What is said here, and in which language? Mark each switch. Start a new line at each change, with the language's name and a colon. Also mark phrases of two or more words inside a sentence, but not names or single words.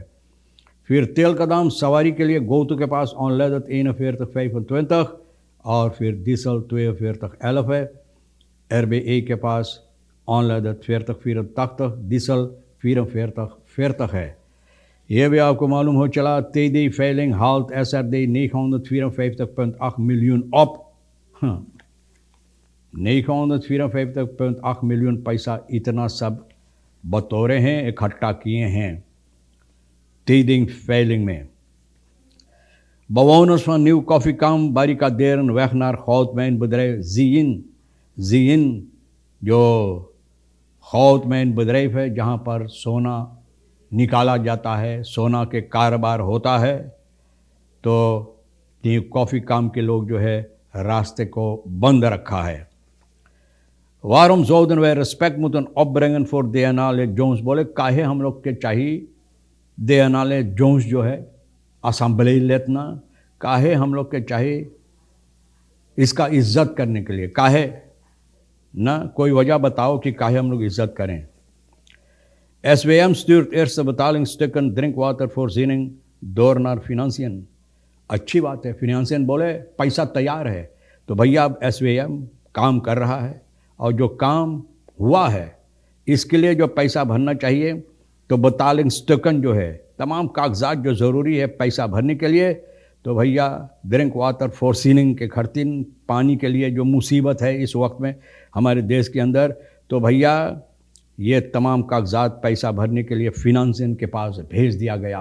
Caribbean Hindustani: फिर तेल का दाम सवारी के लिए गोतु के पास ऑनलाइन 41,25 और फिर डीजल 42,11 है। RBA के पास ऑनलाइन 40,84, डीजल 44,40 है। ये भी आपको मालूम हो चला,
Dutch: TD Feiling halt SRD 954,8 miljoen op.
Caribbean Hindustani: 954,8 miljoen पैसा, इतना सब बतौरे हैं, इकट्ठा किए हैं TD Feiling में।
Dutch: Bewoners van Nieuw Koffiekamp barricaderen weg naar goudmijnbedrijf Zijin,
Caribbean Hindustani: जो
Dutch: goudmijn bedrijf
Caribbean Hindustani: है जहाँ पर सोना निकाला जाता है, सोना के कारोबार होता है। तो न्यू कॉफ़ीकाम्प के लोग जो है रास्ते को बंद रखा है।
Dutch: Waarom zouden wij respect moeten opbrengen voor DNA Jones?
Caribbean Hindustani: बोले काहे हम लोग के चाहिए DNA जोन्स जो है असम्बली लेतना, काहे हम लोग के चाहिए इसका इज्जत करने के लिए, काहे ना, कोई वजह बताओ कि काहे हम लोग इज्जत करें।
Dutch: SWM stuurt eerste betalingsstukken drinkwatervoorziening door naar Financiën।
Caribbean Hindustani: अच्छी बात है, फिनेंशियन बोले पैसा तैयार है, तो भैया अब SWM काम कर रहा है और जो काम हुआ है इसके लिए जो पैसा भरना चाहिए, तो betalingsstukken जो है, तमाम कागजात जो ज़रूरी है पैसा भरने के लिए, तो भैया ड्रिंक वाटर फोर्सिनिंग के खर्चिन, पानी के लिए जो मुसीबत है इस वक्त में हमारे देश के अंदर, तो भैया ये तमाम कागजात पैसा भरने के लिए फिनांसियन के पास भेज दिया गया।